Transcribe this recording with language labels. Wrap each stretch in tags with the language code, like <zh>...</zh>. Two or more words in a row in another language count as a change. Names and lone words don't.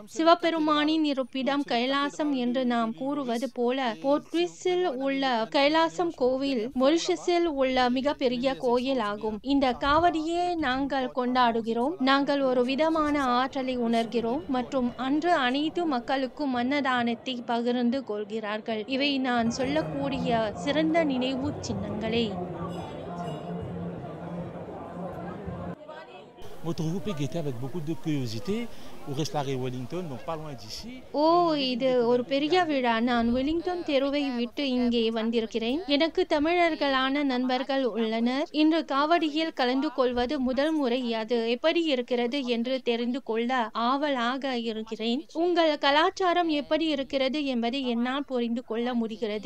<ta>சிவபெருமானின் இருப்பிடம் கைலாசம் என்று நாம் கூறுவது போல போர்ட்ரிஸில் உள்ள கைலாசம் கோவில் மொரிஷியஸில் உள்ள மிகப்பெரிய கோயில் ஆகும். இந்த காவடியை நாங்கள் கொண்டாடுகிறோம். நாங்கள் ஒரு விதமான ஆற்றலை உணர்கிறோம் மற்றும் அன்று அனைத்து மக்களுக்கும் அன்னதானத்தை பகிர்ந்து கொள்கிறார்கள். இவை நான் சொல்லக்கூடிய சிறந்த நினைவு சின்னங்களே.</ta> <fr>Votre groupe est guetté avec beaucoup de curiosité au restaurant Wellington, donc pas loin d'ici.</fr> <ta>ஓ, இது ஒரு பெரிய விழா. நான் வெலிங்டன் தெருவை விட்டு இங்கே வந்திருக்கிறேன். எனக்கு தமிழர்களான நண்பர்கள் உள்ளனர். இன்று காவடியில் கலந்து கொள்வது முதல் முறை. அது எப்படி இருக்கிறது என்று தெரிந்து கொள்ள ஆவலாக இருக்கிறேன். உங்கள் கலாச்சாரம் எப்படி இருக்கிறது என்பதை என்னால் புரிந்து கொள்ள முடிகிறது.</ta>